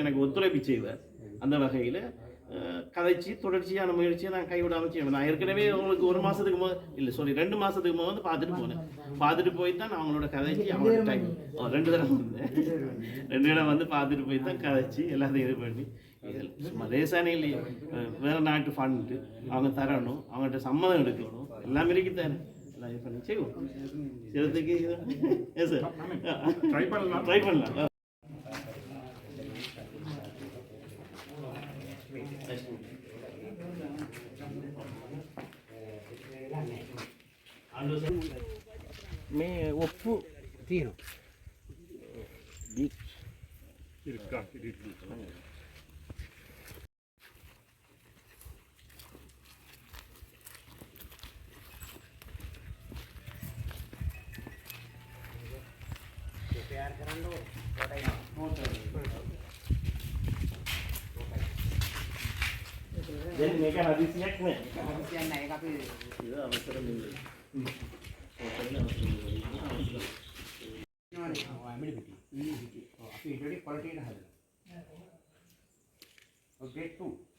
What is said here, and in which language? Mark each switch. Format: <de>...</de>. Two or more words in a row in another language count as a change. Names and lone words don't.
<ta>எனக்கு ஒத்துழைப்பு செய்வார் அந்த வகையில் கதைச்சி தொடர்ச்சியான முயற்சியை நான் கைவிடாமல் செய்வேன் நான் ஏற்கனவே உங்களுக்கு 1 மாதத்துக்கு இல்லை 2 மாதத்துக்கு வந்து பார்த்துட்டு போனேன் பார்த்துட்டு போய் தான் நான் அவங்களோட கதைச்சி அவங்களோட டைம் 2 தடவை வந்தேன் 2 இடம் வந்து பார்த்துட்டு போய் தான் கதைச்சி எல்லாத்தையும் இது பண்ணி இதில் சும்மா லேசானே இல்லையே வேறு நாட்டு ஃபண்டு அவங்க தரணும், அவங்கள்ட்ட சம்மதம் எடுக்கணும், எல்லாம் இருக்குத்தானே, எல்லாம் இது பண்ணி செய்வோம். சிலத்துக்கு</ta> <en>yes sir</en> <ta>ட்ரை பண்ணலாம். ட்ரை பண்ணலாம்.</ta> <si>මේ ඔප්පු තියෙනවා.</si> <ta>இருக்கா இருக்கு.</ta> <si>තයාර කරන්න ඕනේ. දැන් මේක හදිසියක් නෑ. හදිසියක් නෑ. ඒක අපි ඒක අවසර නෙමෙයි. අපි ඊට වඩා ක්වොලිටි එක හදලා. ග්‍රේඩ් 2.</si>